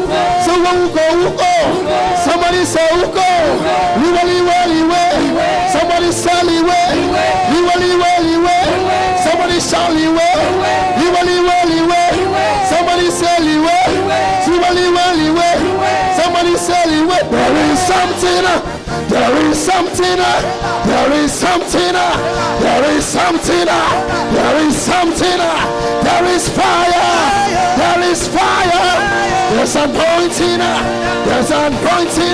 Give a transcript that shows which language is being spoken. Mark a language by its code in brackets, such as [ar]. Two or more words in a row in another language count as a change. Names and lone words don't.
[en] Somebody say ugo. Liwe. Somebody say liwe. Liwe. Somebody shout liwe. Liwe. Somebody say liwe. Liwe. Somebody say liwe. There is something. There is something. There is something. There is something. There is something. There is fire. There is fire. There's anointing. There's anointing.